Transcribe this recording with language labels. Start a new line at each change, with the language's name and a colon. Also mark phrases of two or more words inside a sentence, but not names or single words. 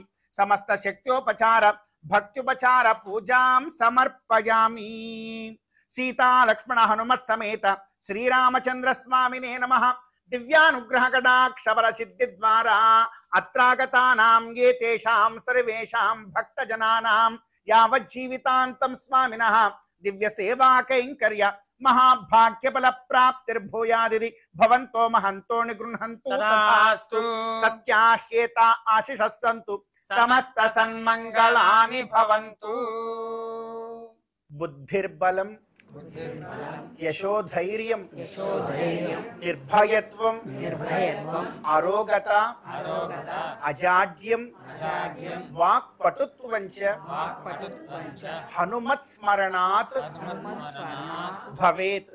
Sanskrit: समस्त शक्त्योपचार भक्त्युपचार पूजां समर्पयामि सीता लक्ष्मण हनुमत् समेत श्रीरामचंद्र स्वामिने नमः दिव्यानुग्रह कटाक्षवर सिद्धि द्वारा अत्रागतानां ये तेषां सर्वेषां भक्तजनानां यावज्जीवितान्तं स्वामिनः దివ్య సేవా కైంకర్య మహాభాగ్య ఫల ప్రాప్తిర్భూయాదిది భవంతో మహంతో నిగృహంతు తథాస్తు సత్యాహ్యేత ఆశిషః సంతు సమస్త సన్మంగళాని భవంతు. బుద్ధిర్బలం యశోధైర్యం నిర్భయత్వం అరోగత అజాడ్యం వాక్పటుత్వంచ హనుమత్ స్మరణాత్ భవేత్.